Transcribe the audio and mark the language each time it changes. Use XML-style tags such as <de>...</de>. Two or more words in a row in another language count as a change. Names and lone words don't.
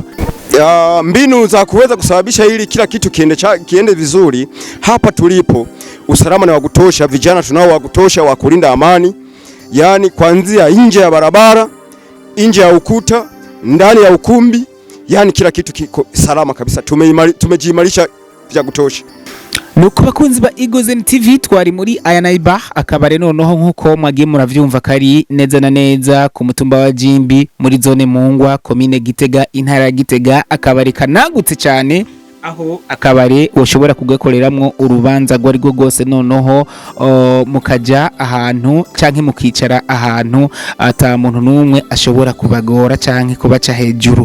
<sw>Mbinu za kuweza kusababisha ili kila kitu kiende vizuri hapa tulipo, usalama ni wa kutosha, vijana tunao wa kutosha wa kulinda amani, yani kuanzia nje ya barabara, nje ya ukuta, ndani ya ukumbi, yani kila kitu kiko salama kabisa. Tumejiimarisha vya kutosha.</sw> <rn>Nuko bakunzi ba Eagles TV twari muri Anayibar, akabare noneho nkuko mwagiye muravyumva kari neza na neza ku mutumba wa Jimbi muri zone Mungwa, Commune Gitega, intara ya Gitega. Akabare kanagutse cyane, aho akabare ushobora kugakoreramwo urubanza rwari rwo gose, noneho mukaja ahantu canke mukicara ahantu ata muntu numwe ashobora kubagora canke kubaca hejuru.</rn>